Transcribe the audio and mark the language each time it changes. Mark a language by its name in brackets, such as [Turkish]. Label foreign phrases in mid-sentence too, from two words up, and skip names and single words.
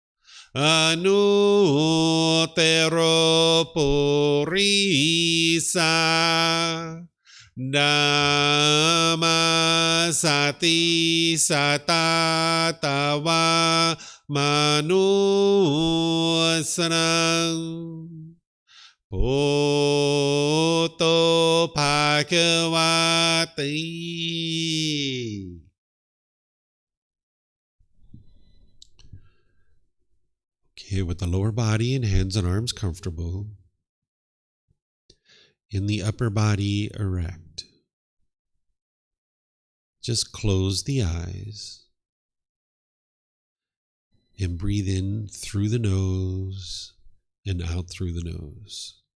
[Pali] Anutero Purisa Dhamma Sati Satatawa Manusanang Poto Bhagavati. [English] Okay, with the lower body and hands and arms comfortable, in the upper body erect. Just close the eyes and breathe in through the nose and out through the nose.